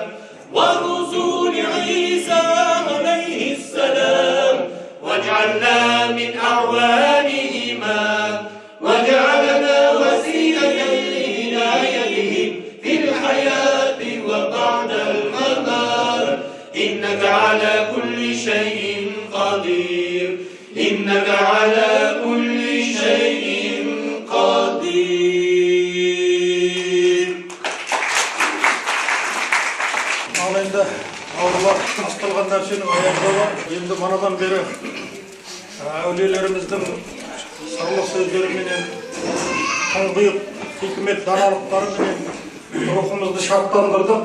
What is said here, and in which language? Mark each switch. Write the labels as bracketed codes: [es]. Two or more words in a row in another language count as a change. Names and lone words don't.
[ar] ونزول عيسى عليه السلام واجعلنا من أعوانهما وجعلنا وسيلة لهدايتهم في الحياة وبعد الممات إنك على كل شيء قدير إنك على كل شيء قدير [kk] Ал енді аурулар басталған нәрсенің аяқтауы енді манадан бері әулиелеріміздің сырлы сөздеріменен тұңғиық хикмет даналықтарыменен рухымызды шаттандырдық.